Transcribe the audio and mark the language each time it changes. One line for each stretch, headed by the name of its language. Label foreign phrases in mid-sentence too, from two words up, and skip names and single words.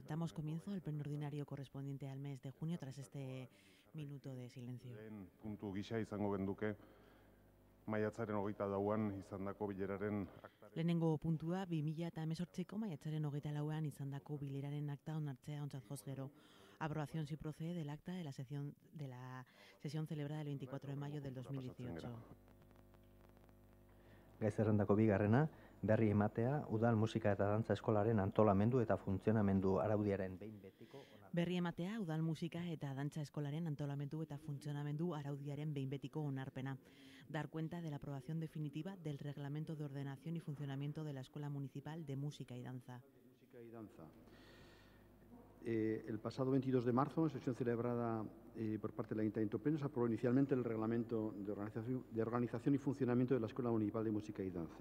Spanish: Damos comienzo al pleno ordinario correspondiente al mes de junio tras este minuto de silencio.
Basque: Lehen puntu gisa izango genduke maiatzaren 24an izandako bileraren aktaren. Lehenengo puntua 2018ko maiatzaren 24an izandako bileraren akta onartzea ontzat joz gero.
Spanish: Aprobación si procede del acta de la sesión celebrada el 24 de mayo del 2018.
Basque: Gai zerrendako bigarrena, berri ematea, udal musika eta dantza eskolaren antolamendu eta funtzionamendu araudiaren behin betiko onarpena. Berri ematea, udal musika eta dantza eskolaren antolamendu eta funtzionamendu araudiaren behin betiko onarpena.
Spanish: Dar cuenta de la aprobación definitiva del Reglamento de Ordenación y Funcionamiento de la Escuela Municipal de Música y Danza. El pasado 22 de marzo, en sesión celebrada por parte del Ayuntamiento Pleno, se aprobó inicialmente el Reglamento de Organización y Funcionamiento de la Escuela Municipal de Música y Danza.